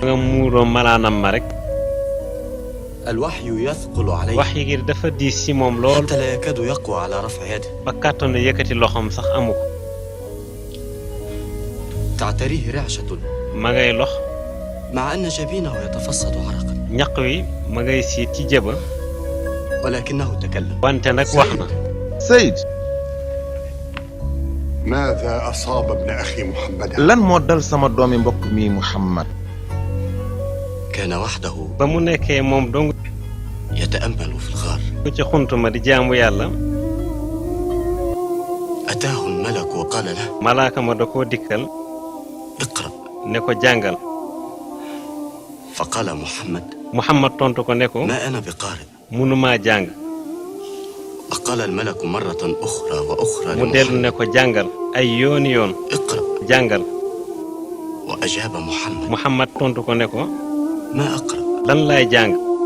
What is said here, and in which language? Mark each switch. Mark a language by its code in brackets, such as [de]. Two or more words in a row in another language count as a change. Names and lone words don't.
[wo] nga muuroo malaanam ma rek [ar] الوحي يثقل عليه [wo] wax yi dafa diis ci moom lool [ar] حتى لا يكاد يقوى على رفع يده [wo] ba kàttanu yëkkati loxoom sax amu ko [ar] تعتريه رعشة [wo] ma ngay lox [ar] مع أن جبينه يتفصد عرقا [wo] ñaq wi ma ngay siit ci jëba [ar] ولكنه تكلم [wo] wante nag wax na Saïd [ar] ماذا أصاب ابن أخي محمد [wo] lan moo dal sama doomi mbokk mi Mouhamad. [ar] كان وحده [wo] ba mu nekkee moom dong [ar] يتأمل في الغار [wo] ci xuntuma di jaamu yàlla [ar] أتاه الملك وقال له [wo] malaaka ma da koo dikkal [ar] اقرأ [wo] ne ko jàngal [ar] فقال محمد [wo] Muhammad tontu ko ne ko [ar] ما أنا بقارئ [wo] mënumaa jàng [ar] وقال الملك مرة أخرى وأخرى [wo] mu dellu ne ko jàngal ay yooni yoon [ar] اقرأ [wo] jàngal [ar] وأجاب محمد [wo] Muhammad tontu ko ne ko [ar] ما أقرأ [wo] lan laay jàng